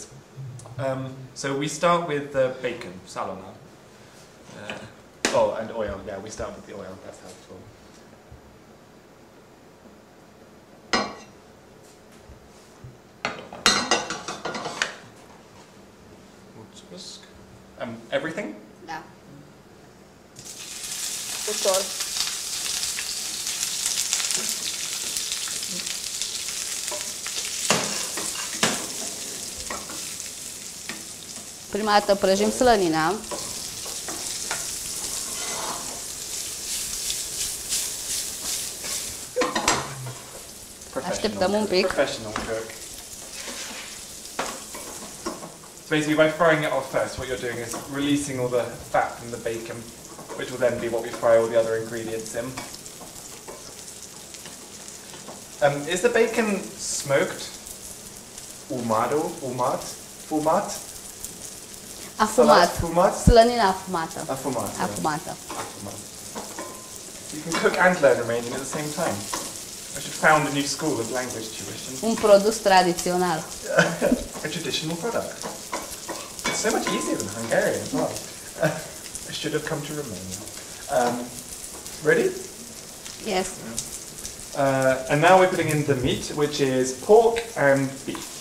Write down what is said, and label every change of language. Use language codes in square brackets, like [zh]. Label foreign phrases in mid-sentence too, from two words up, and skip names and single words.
[en] So we start with the bacon, salona. And oil, yeah, we start with the oil, that's helpful. Everything? [ro] Da. Ușor. Prima dată prăjim slănina. Așteptăm un pic. [en] Professional cook. So basically by throwing it off first, what you're doing is releasing all the fat from the bacon, which will then be what we fry all the other ingredients in. Is the bacon smoked? [ro] Fumat? Afumat. Fumat? Slănina afumată. Afumat. Yeah. Afumată. Afumat. [en] You can cook and learn Romanian at the same time. I should found a new school of language tuition. [ro] Un produs tradițional. [en] A traditional product. It's so much easier than Hungarian as well. I should have come to Romania. Ready? Yes. And now we're putting in the meat, which is pork and beef.